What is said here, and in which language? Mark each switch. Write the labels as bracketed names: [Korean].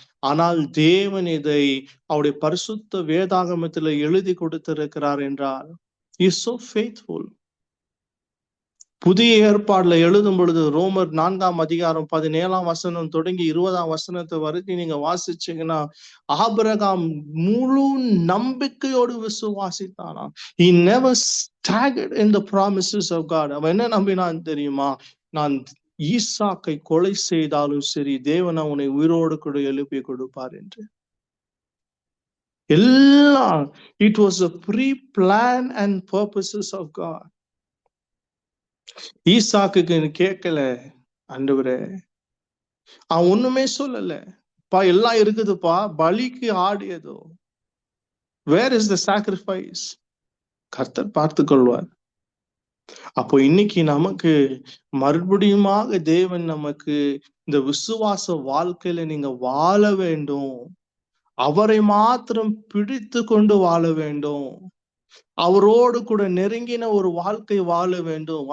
[Tamil] ஆனால் தேவன் இதை அவருடைய பரிசுத்த வேதாகமத்தில் எழுதி கொடுத்திருக்கிறார் என்றால், [English] he is so faithful. [Tamil] புதிய ஏற்பாடுல எழுதும் பொழுது ரோமர் 4ஆம் அதிகாரம் 17ஆம் வசனம் தொடங்கி 20ஆம் வசனத்தை வரைக்கும் நீங்க வாசிச்சீங்கன்னா, ஆபிரகாம் முழு நம்பிக்கையோடு விசுவாசித்தானா. [English] He never staggered in the promises of God. [Tamil] அவன் என்ன நம்பினான் தெரியுமா? நான் ஈசாக்கை கொலை செய்தாலும் சரி, தேவன் அவனை உயிரோடு கூட எழுப்பி கொடுப்பார் என்று. எல்லாம் [English] it was a pre-plan and purposes of God. [Tamil] ஈசாக்குக்கு கேட்கல, ஆண்டவரே அவன் ஒண்ணுமே சொல்லல, எல்லாம் இருக்குதுப்பா, பலிக்கு ஆடியதோ, [English] Where is the sacrifice? [Tamil] கர்த்தர் பார்த்து கொள்வார். அப்போ இன்னைக்கு நமக்கு மறுபடியுமாக தேவன் நமக்கு இந்த விசுவாச வாழ்க்கையில நீங்க வாழ வேண்டும், அவரை மாத்திரம் பிடித்து கொண்டு வாழ வேண்டும், அவரோடு கூட நெருங்கின ஒரு வாழ்க்கை வாழ வேண்டும்.